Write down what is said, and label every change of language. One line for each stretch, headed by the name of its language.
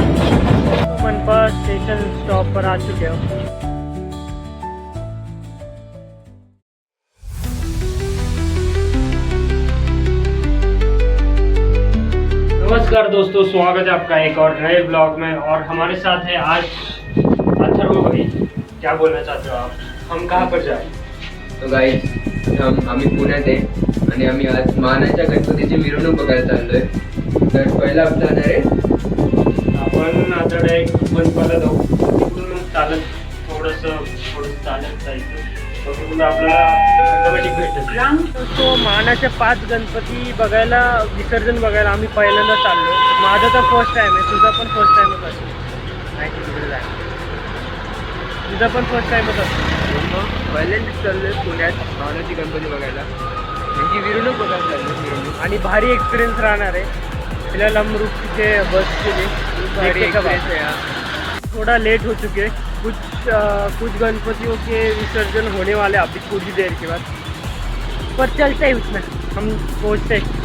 Hindi: मनपा station stop पर आ चुके हो। नमस्कार दोस्तों, स्वागत है आपका एक और नए ब्लॉग में। और हमारे साथ है आज अथर्व भाई। क्या बोलना चाहते हो आप? हम कहाँ पर जाए?
Marathi: तो गाईज आम्ही पुण्यात आहे आणि आम्ही आज मानाच्या गणपतीची मिरवणूक बघायला चाललोय। तर पहिला आपला जाणार आहे आपण आता डायरेक्ट मनपाला जाऊ। तिकडून मग चालत थोडंसं चालत जायचं, तिकडून आपल्याला ऑटोमॅटिक भेटेल। तो मानाच्या 5 गणपती बघायला, विसर्जन बघायला आम्ही पहिल्यांदा चाललो। माझा तर फर्स्ट टाइम आहे, तुझा पण फर्स्ट टाइमच असेल। नाही तिकडे जाय, तुझा पण फर्स्ट टाइमच असेल। पहिल्यांदाच चाललोय पुण्यात मानाची गणपती बघायला, म्हणजे मिरवणूक बघायला चाललोय मिरवणूक। आणि भारी
Hindi: एक्सपीरियंस रहना है। फिलहाल हम रुक चुके बस के लिए, देखने का बात है। थोड़ा लेट हो चुके, कुछ गणपतियों के विसर्जन होने वाले अभी कुछ ही देर के बाद, पर चलते ही उसमें हम पहुँचते।